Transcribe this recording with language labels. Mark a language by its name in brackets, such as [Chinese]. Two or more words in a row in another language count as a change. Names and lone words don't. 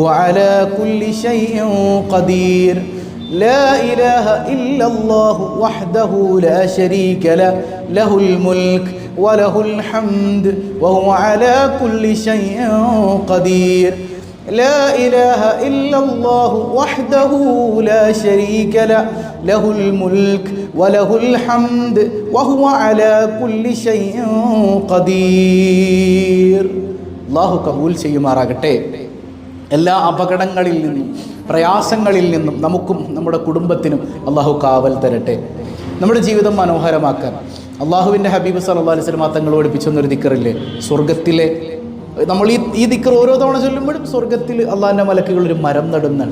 [Arabic] على كل شيء قدير لا إله إلا الله وحده لا شريك له له الملك وله الحمد وهو على كل شيء قدير لا إله إلا الله وحده لا شريك له له الملك وله الحمد وهو على كل شيء قدير [Malayalam] അല്ലാഹു കബൂൽ ചെയ്യുമാറാകട്ടെ. എല്ലാ അപകടങ്ങളിൽ നിന്നും പ്രയാസങ്ങളിൽ നിന്നും നമുക്കും നമ്മുടെ കുടുംബത്തിനും അല്ലാഹു കാവൽ തരട്ടെ. നമ്മുടെ ജീവിതം മനോഹരമാക്കാൻ അള്ളാഹുവിൻ്റെ ഹബീബ് [Arabic] صلى الله عليه وسلم [Malayalam] തങ്ങൾ പഠിപ്പിച്ചൊന്നൊരു ദിക്റില്ലേ, സ്വർഗത്തിലെ നമ്മൾ ഈ ദിക്ർ ഓരോ തവണ ചൊല്ലുമ്പോഴും സ്വർഗത്തിൽ അള്ളാഹിൻ്റെ മലക്കുകൾ ഒരു മരം നടുന്നതാണ്.